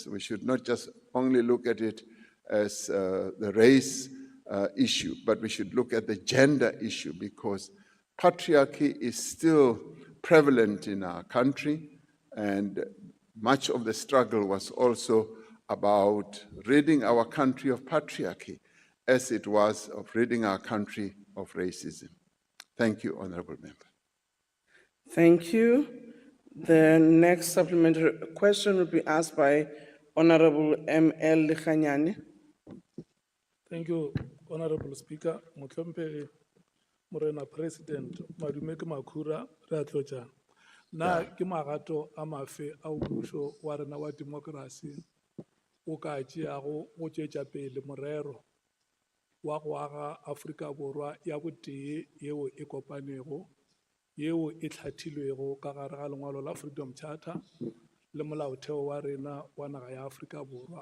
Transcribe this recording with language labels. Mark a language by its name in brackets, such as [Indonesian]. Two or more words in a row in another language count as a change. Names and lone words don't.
[English] We should not just only look at it as the race issue, but we should look at the gender issue because patriarchy is still prevalent in our country, and much of the struggle was also about ridding our country of patriarchy as it was of ridding our country of racism. Thank you, Honorable Member. Thank you. The next supplementary question will be asked by Honorable M.L. Likhanyane. Thank you, Honorable Speaker. [Northern Sotho] Motlhomphegi Morena President, madume ke makhura re a tlotjana. Na ke magato a mafe a mmuso wa rena wa democracy o ka tšeago go tšwetša pele morero wa go aga Afrika Borwa ya botee yeo e kopanego, yeo e hlathilwego ka gare ga lengwalo la Freedom Charter le molaotheo wa rena wa naga ya Afrika Borwa.